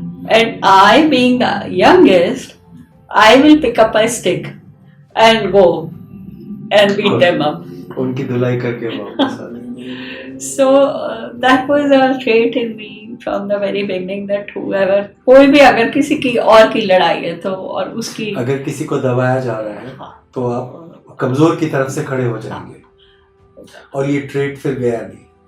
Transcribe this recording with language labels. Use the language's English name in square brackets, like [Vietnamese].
[English] and I being the youngest, I will pick up a stick and go and beat them up, [Hindi] उनकी धुलाई करके वापस आ गए। [English] So that was a trait in me from the very beginning, that whoever, [Hindi] कोई भी अगर किसी की और की लड़ाई है तो, और उसकी अगर किसी को दबाया जा रहा है तो आप कमजोर की तरफ से खड़े हो जाएंगे, और ये ट्रेट फिर गया नहीं।